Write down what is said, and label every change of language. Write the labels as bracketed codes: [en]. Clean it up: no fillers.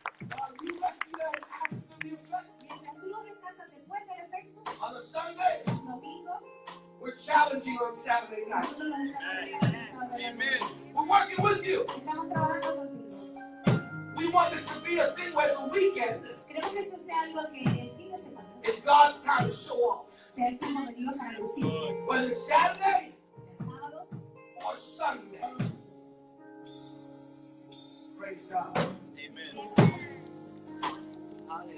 [en] While you rescue them after the effect, [es] Mientras tú lo rescatas después del efecto, [en] on a Sunday, [es] el domingo, [en] we're challenging on Saturday night. [es] nosotros lo desarrollamos el sábado de la noche. [en] We're working with you. [es] Estamos trabajando contigo. [en] We want this to be a thing where the weekend [es] Queremos que eso sea algo que el fin de semana [en] is God's time to show off. [es] sea el tiempo de Dios para lucir. [en] Whether it's Saturday [es] El sábado [en] or Sunday. Praise God. Amen.